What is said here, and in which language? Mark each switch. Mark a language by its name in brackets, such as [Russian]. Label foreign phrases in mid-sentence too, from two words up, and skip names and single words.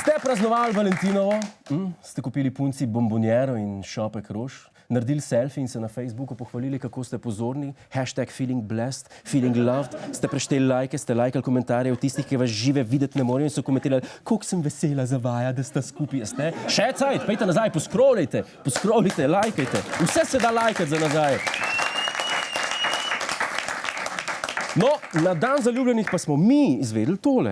[Slovenian] praznovali Valentinovo? Ste kupili punci bombonjero in šopek rož? Naredili selfie in se na Facebooku pohvalili, kako ste pozorni? [English] #feeling blessed, feeling loved. [Slovenian] Ste prešteli lajke, ste lajkali komentarje od tistih, ki vas žive videti ne morejo in so komentirali, koliko sem vesela za vaja, da sta skupaj. Ste? Še cajt, pejte nazaj, poskrolite, lajkajte. Vse se da lajkati za nazaj. No, na dan zaljubljenih pa smo mi izvedeli tole.